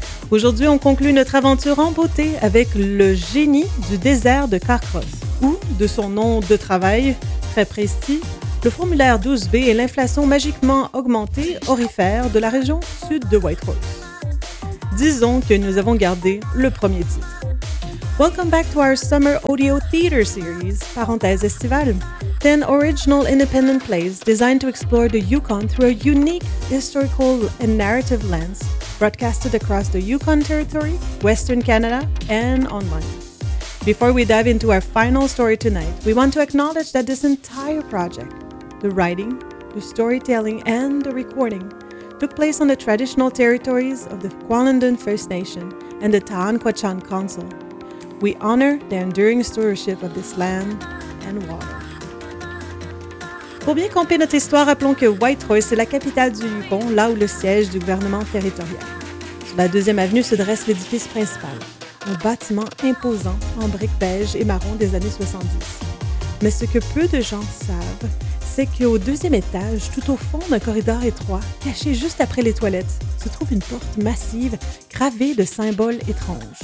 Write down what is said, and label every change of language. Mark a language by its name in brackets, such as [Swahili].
[French] Aujourd'hui, on conclut notre aventure en beauté avec le génie du désert de Carcross, ou, de son nom de travail très précis, le formulaire 12B et l'inflation magiquement augmentée orifère de la région sud de Whitehorse. Disons que nous avons gardé le premier titre. [English] Welcome back to our Summer Audio Theater Series, [French] parenthèse estivale. [English] 10 original independent plays designed to explore the Yukon through a unique historical and narrative lens, broadcasted across the Yukon Territory, Western Canada, and online. Before we dive into our final story tonight, we want to acknowledge that this entire project, the writing, the storytelling, and the recording, took place on the traditional territories of the Kwalandun First Nation and the Ta'an Kwachan Council. We honor the enduring stewardship of this land and water. [French] Pour bien camper notre histoire, rappelons que Whitehorse est la capitale du Yukon, là où le siège du gouvernement territorial. Sur la 2e avenue se dresse l'édifice principal, un bâtiment imposant en briques beige et marron des années 70. Mais ce que peu de gens savent, c'est qu'au 2e étage, tout au fond d'un corridor étroit, caché juste après les toilettes, se trouve une porte massive gravée de symboles étranges.